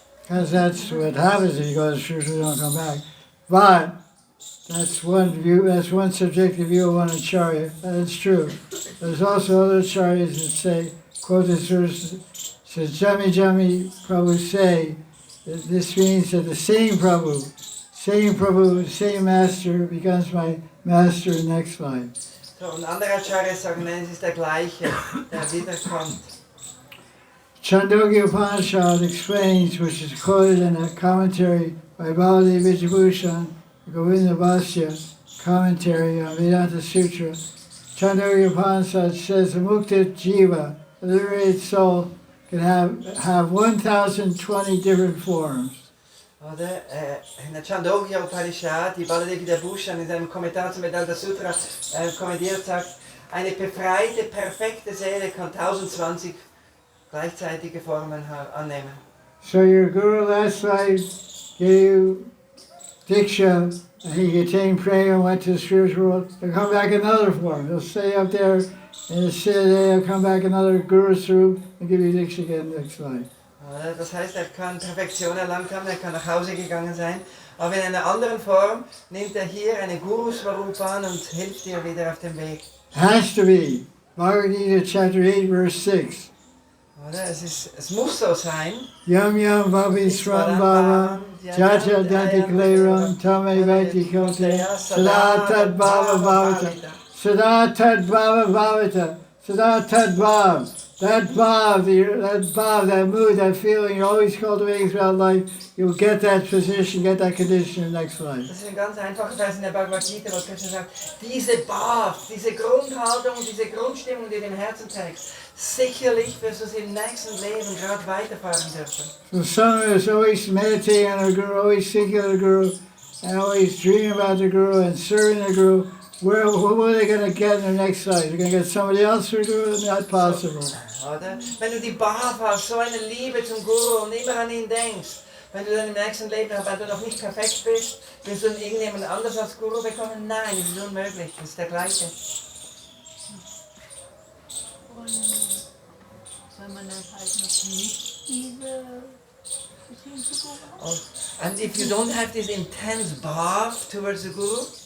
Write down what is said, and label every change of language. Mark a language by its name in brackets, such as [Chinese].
[English] Because that's what happens if you go to the spiritual world, don't come back. But that's one view, that's one subjective view of one acharya, that is true. There's also other acharyas that say, quote this verse, says, Jami Jami Prabhu say, that this means that the same Prabhu, same master becomes my master in next life. [German] So, und andere Acharyas sagen, nein, es ist der gleiche, der wiederkommt. [English] Chandogya Upanishad explains, which is quoted in a commentary by Babaji Vijabhushan, Govinda Bhasya, commentary on Vedanta Sutra. Chandogya Upanishad says a mukta jiva, a liberated soul, can have 1,020 different forms. [German] Oder? In der Chandogya Upanishad, die Babaji Vijabhushan in seinem Kommentar zum Vedanta Sutra kommentiert, sagt, eine befreite, perfekte Seele kann 1020 gleichzeitige Formen annehmen. [English] So your Guru last life gave you diksha, and he attained prayer and went to the spiritual world. He'll come back another form. He'll stay up there in the city, he'll come back another Guru Swarup and give you diksha again next life. [German] Das heißt, er kann Perfektion erlangt haben, er kann nach Hause gegangen sein, aber in einer anderen Form nimmt er hier eine Guru Swarup an und hilft dir wieder auf dem Weg. [English] Has to be. Bhagavad Gita chapter 8 verse 6. [German] Oder? Es muss so sein. [Sanskrit] Yam yam vavi sram bhava, jaja danti kleram, tame vaiti kote, sada tad bhava bhavata, sada tad bhava bhavata, sada tad bhav. [English] That bhav, that mood, that feeling, you're always cultivating throughout life, you'll get that position, get that condition in the next life. [German] Das ist ein ganz einfacher Vers in der Bhagavad Gita, wo Krishna sagt, diese Bhav, diese Grundhaltung, diese Grundstimmung, die du im Herzen trägst, sicherlich wirst du sie im nächsten Leben gerade weiterfahren dürfen. [English] So someone is always meditating on the Guru, always thinking of the Guru, and always dreaming about the Guru and serving the Guru. What are they going to get in their next life? They're going to get somebody else for Guru? Not possible. [German] Oder? Wenn du die Bhav hast, so eine Liebe zum Guru und immer an ihn denkst, wenn du dann im nächsten Leben, weil du noch nicht perfekt bist, willst du dann irgendjemand anders als Guru bekommen? Nein, das ist unmöglich, das ist der gleiche. Soll man dann halt noch nicht diese Beziehung zu Guru haben? [English] And if you don't have this intense bhav towards the Guru,